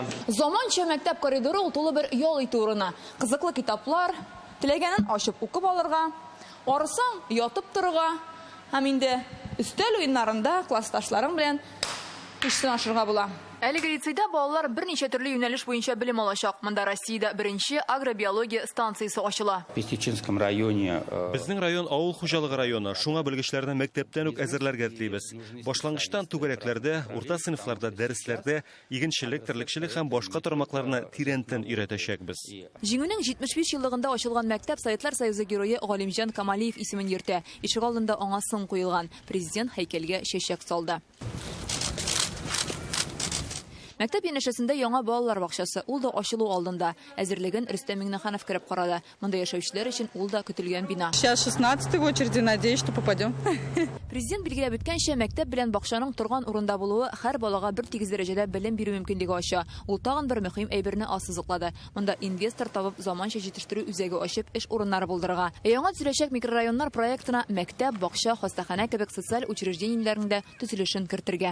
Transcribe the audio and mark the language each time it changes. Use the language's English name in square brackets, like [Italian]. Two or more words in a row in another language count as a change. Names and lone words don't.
[Tatar] Заманча мәктәп коридоры ул тулы бер ял итү урыны. Кызыклы китаплар, теләгәнен ачып укып алырга, арысаң ятып торырга, һәм инде өстәл уеннарында классташларың белән эштән ашырга була. Әлеге лицейда балалар берничә төрле юнәлеш буенча белем алачак. Монда Россиядә беренче агробиология станциясе ачыла. [Russian] В Пестичинском районе. [Tatar] Безнең район авыл хуҗалыгы районы. Шуңа белгечләрне мәктәптән үк әзерләргә телибез. Башлангычтан түгәрәкләрдә, урта сыйныфларда, дәресләрдә игенчелек, терлекчелек һәм башка тармакларны тирәнтен өйрәтәчәкбез. Җиңүнең 75 еллыгында ачылган мәктәп Советлар Союзы герое Галимҗан Камалиев исемен йөртә. Ишек алдында аңа сын куелган. Президент һәйкәлгә чәчәк салды. Мәктәп янәшәсендә яңа балалар бакчасы, ул да ачылу алдында. Әзерлеген Рөстәм Миңнеханов кереп карады. Монда яшәүчеләр өчен ул да көтелгән бина. [Russian] Сейчас 16-й в очереди, надеюсь, что попадем. [Tatar] Президент билгеләп үткәнчә, мәктәп белән бакчаның торган урында булуы һәр балага бер тигез дәрәҗәдә белем бирү мөмкинлеге ача. Ул тагын бер мөһим әйберне ассызыклады. Монда инвестор табып, заманча җитештерү үзәге ачып, эш урыннары булдырырга. Яңа төзеләчәк микрорайоннар проектына мәктәп, бакча, хастаханә кебек социаль учреждениеләрендә төзелешен кертергә.